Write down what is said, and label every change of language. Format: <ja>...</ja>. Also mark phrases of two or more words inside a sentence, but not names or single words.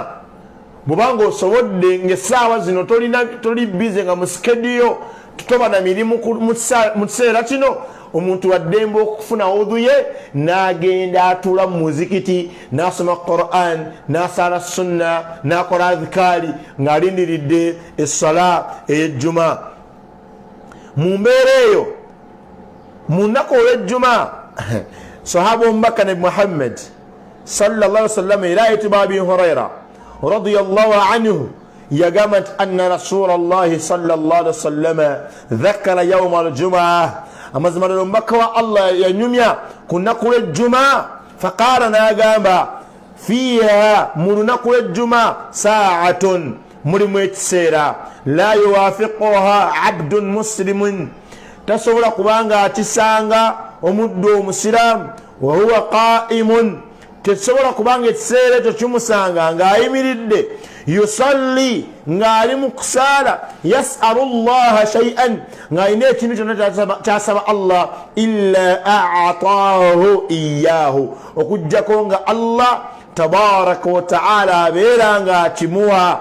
<lg>Bw'obanga osobodde ng'essaawa zino toli bize nga mu skedule tutoba na mirimu mu kiseera kino, omuntu waddembe okufuna wudu ye n'agenda atula mu muzikiti n'asoma Quran n'asaala sunna n'akola adhikaari ng'alindiridde essala ey'ejjuma. Mu mbeera eyo mu nnaku olw'ejjuma sahaba omubaka nabi Muhammad</lg> <ar>صلى الله عليه وسلم</ar> <lg>era ayitibwa Abi Hurayra</lg> <ar>رضي الله عنه</ar> <lg>yagamba nti</lg> <ar>أن رسول الله صلى الله عليه وسلم ذكر يوم الجمعة,</ar> <lg>amazima ddala omubaka wa Allah yanyumya ku nnaku lw'ejjuma. Faqaala n'agamba fiiha, mu lunaku lw'ejjuma saa'atun, mulimu ekiseera</lg> <ar>لا يوافقها عبد</ar> <lg>muslimun, tasobola kubanga akisanga omuddu omusiraamu</lg> <ar>وهو قائم,</ar> <lg>tekisobola kubanga ekiseera ekyo kimusanga ng'ayimiridde yusalli ng'ali mu kusaala</lg> <ar>يسأل الله شيئا</ar> <lg>ng'alina ekintu kyonna kyasaba Allah</lg> <ar>إلا أعطاه إياه,</ar> <lg>okuggyako nga Allah</lg> <ar>تبارك وتعالى</ar> <lg>abeera nga akimuwa.</lg>